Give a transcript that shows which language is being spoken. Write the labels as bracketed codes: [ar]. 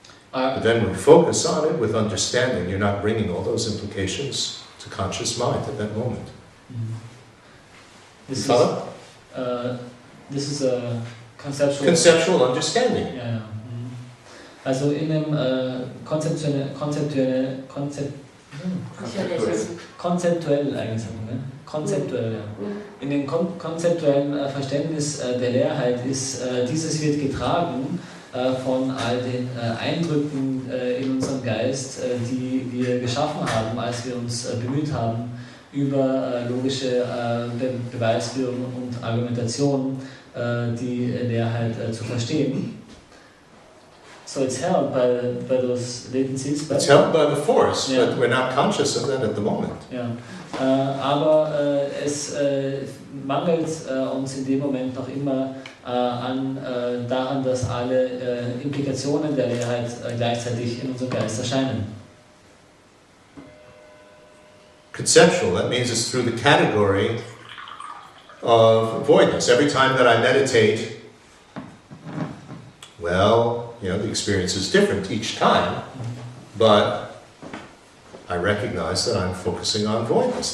[en] But then when you focus on it with understanding, you're not bringing all those implications to conscious mind at that moment. This is a conceptual understanding. [de] Ja. Also in einem konzeptuell eigentlich sagen, ne? Konzeptuell, ja. In dem konzeptuellen Verständnis der Leerheit ist, dieses wird getragen von all den Eindrücken in unserem Geist, die wir geschaffen haben, als wir uns bemüht haben, über logische Beweisführung und Argumentation die Leerheit zu verstehen. [en] So it's held by those latencies. It's held by the force, but we're not conscious of that at the moment. [de] Ja. Aber es mangelt uns in dem Moment noch immer daran, dass alle Implikationen der Leerheit gleichzeitig in unserem Geist erscheinen. [en] Conceptual, that means it's through the category of voidness. Every time that I meditate, well, the experience is different each time, but I recognize that I'm focusing on voidness.